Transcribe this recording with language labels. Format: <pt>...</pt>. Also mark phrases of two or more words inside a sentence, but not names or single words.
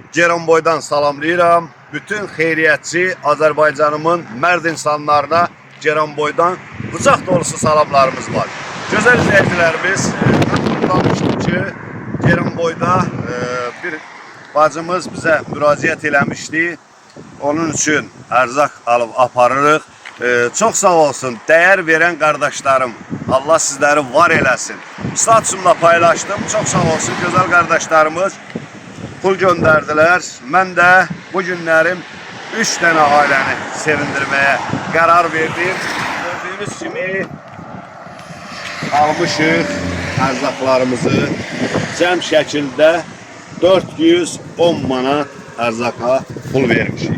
<az>Ceyranboydan salamlayıram. Bütün xeyriyyətçi Azərbaycanımın mərd insanlarına Ceyranboydan qucaq dolusu salamlarımız var. Gözəl izleyicilerimiz, danışdım ki, Ceyranboyda bir bacımız bizə müraciət eləmişdi. Onun üçün ərzaq alıb aparırıq. Çox sağ olsun,</az> <tr>değer veren kardeşlerim.</tr> <az>Allah sizləri var eləsin. Statusumla paylaşdım.</az> <tr>Çok sağ olsun güzel kardeşlerimiz.</tr> <az>Pul göndərdilər. Mən də bu günlərim 3 tane ailəni sevindirməyə qərar verdim. Gördüğünüz kimi almışıq ərzaqlarımızı. Cəm şəkildə 410 manat ərzaqa pul vermişik.</az>